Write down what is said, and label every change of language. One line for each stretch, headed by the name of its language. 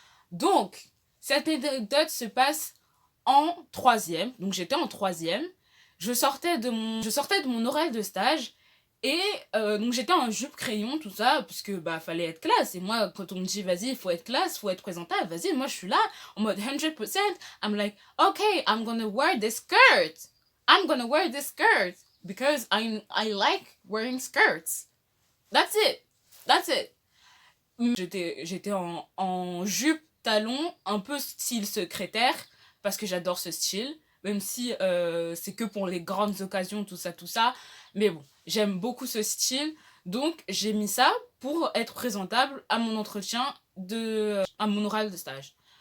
French: Donc, cette anecdote se passe en 3e. Donc j'étais en 3e. Je sortais de mon oral de stage. Et donc j'étais en jupe crayon, tout ça, puisque bah fallait être classe. Et moi, quand on me dit vas-y, il faut être classe, faut être présentable, vas-y, moi je suis là, en mode 100%.
English: I'm like, okay, I'm gonna wear this skirt. I'm gonna wear this skirt. Because I like wearing skirts. That's it. That's it.
French: J'étais en jupe, talon, un peu style secrétaire, parce que j'adore ce style. Même si c'est que pour les grandes occasions, tout ça. Mais bon, j'aime beaucoup ce style. Donc, j'ai mis ça pour être présentable à mon entretien, à mon oral de stage.